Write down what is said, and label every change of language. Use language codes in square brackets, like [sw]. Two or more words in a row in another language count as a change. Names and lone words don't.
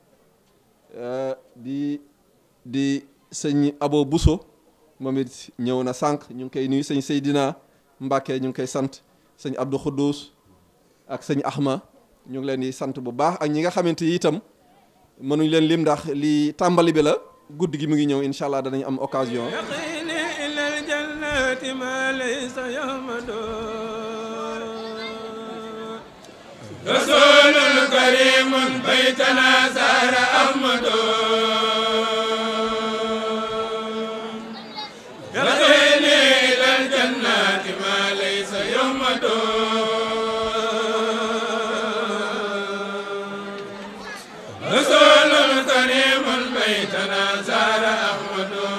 [wo] di sëñ Abo Bousso moom it ñëw na sànq ñu ngi koy nuyu sëñ Seydina Mbàkke ñu ngi koy sant sëñ Abdou Khoudous ak sëñ Ahma ñu ngi leen di sant bu baax ak ñi nga xamante yi itam mënuñ leen lim ndax li tàmbali bi la guddi gi mu ngi ñëw [ar] إن شاء الله [wo] danañ am occasion [ar] الجنات ما ليس يحمد رسول كريم بيتنا زار أحمد يرقيني إلى الجنات ما ليس يحمد رسول كريم بيتنا زار أحمد